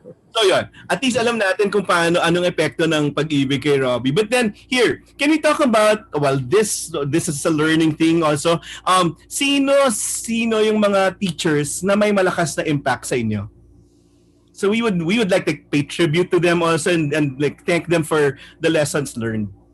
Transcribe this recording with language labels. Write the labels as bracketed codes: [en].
[tl] So yun, at least alam natin kung anong epekto ng pag-ibig kay Robbie. [en] But then here, can we talk about, well, this is a learning thing also. [tl] Sino yung mga teachers na may malakas na impact sa inyo? [en] So we would like to pay tribute to them also and like thank them for the lessons learned.